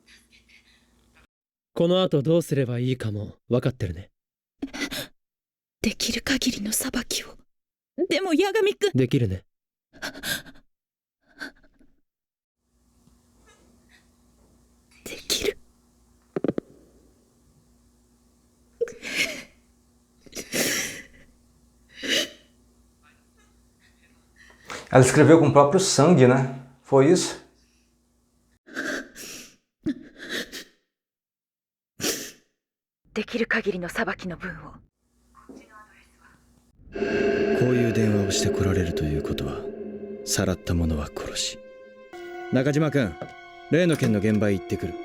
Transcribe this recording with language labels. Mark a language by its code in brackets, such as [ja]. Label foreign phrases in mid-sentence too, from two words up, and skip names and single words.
[ja] この後どうすればいいかも分かってるね。できる限りの裁きを。でも八神くん。できるね。できる。 [pt] Ela escreveu com o próprio sangue, né? Foi isso? [ja] できる限りの裁きの分を。こういう電話をして来られるということは、さらった者は殺し。中島君、例の件の現場へ行ってくる。